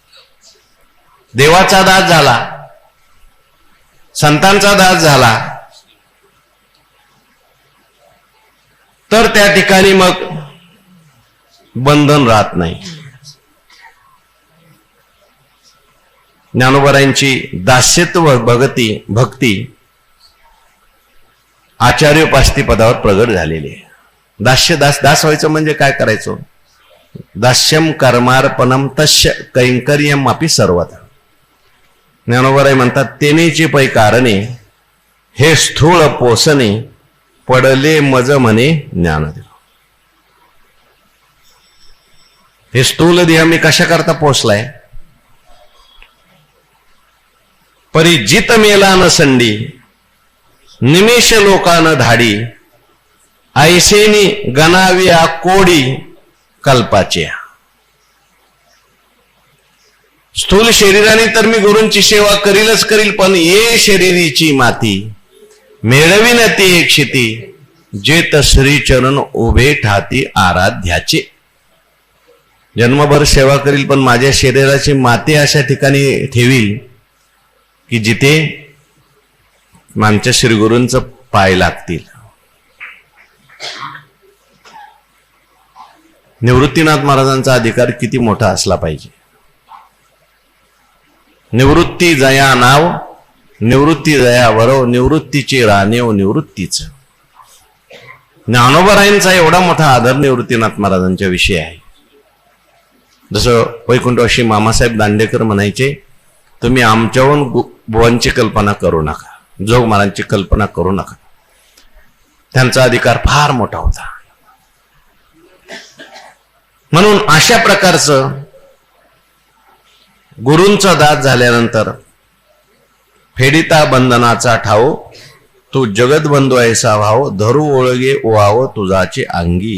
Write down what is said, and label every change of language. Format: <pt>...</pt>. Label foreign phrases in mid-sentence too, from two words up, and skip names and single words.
<mr>देवाचा दास झाला, संतांचा दास झाला तर त्या ठिकाणी मग बंधन राहत नाही. ज्ञानोबरायांची दास्यत्व भक्ती आचार्योपास्ती पदावर प्रगट झालेली आहे. दास व्हायचं म्हणजे काय करायचं?</mr> <sa>दास्यम कर्मार्पणम तस्य कैंकर्यम अपि सर्वथा.</sa> <mr>ज्ञानोबराय म्हणतात, तेनेची पै कारणे हे स्थूळ पोसणे पडले मज म्हणे ज्ञानदेव. हे स्थूल देह मी कशा करता पोचलाय? परी जित मेला न संडी निमेष लोकान धाडी ऐसेनी गणाविया कोडी कल्पाच्या. स्थूल शरीराने तर मी गुरूंची सेवा करीलच करील, पण ये शरीरीची माती मेळवीन ती एक क्षिती जेत श्रीचरण उभे ठाती आराध्याचे. जन्मभर सेवा करील पण माझ्या शरीराची माती अशा ठिकाणी ठेवील की जिथे आमच्या श्रीगुरूंचं पाय लागतील. निवृत्तीनाथ महाराजांचा अधिकार किती मोठा असला पाहिजे. निवृत्ती जया नाव निवृत्ती जया वरव निवृत्तीचे रानेव निवृत्तीच. ज्ञानोबरायांचा एवढा मोठा आदर निवृत्तीनाथ महाराजांच्या विषयी आहे. जसं वैकुंठवासी मामासाहेब दांडेकर म्हणायचे, तुम्ही आमच्याहून बुवांची कल्पना करू नका, जोग महाराजांची कल्पना करू नका. त्यांचा अधिकार फार मोठा होता. म्हणून अशा प्रकारचं गुरूंचा दास झाल्यानंतर फेडिता बंधनाचा ठाव तू जगतबंधू ऐसा भाव धरू ओळगे ओवाव तुझाचे अंगी.</mr>